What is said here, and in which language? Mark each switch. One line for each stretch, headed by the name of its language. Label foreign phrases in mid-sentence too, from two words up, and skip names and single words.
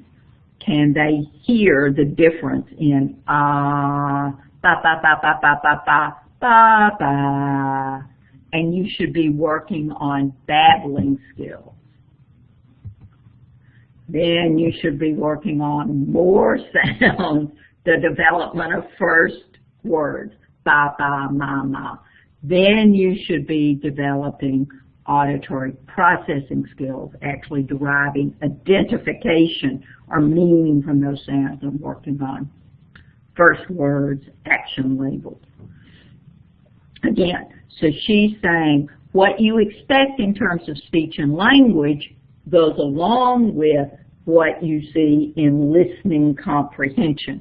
English: Can they hear the difference in ba, ba, ba, ba, ba, ba, ba, ba, ba? And you should be working on babbling skills. Then you should be working on more sounds, the development of first words, ba, ba, ma, ma. Then you should be developing auditory processing skills, actually deriving identification or meaning from those sounds and working on first words, action labels. Again, so she's saying what you expect in terms of speech and language goes along with what you see in listening comprehension.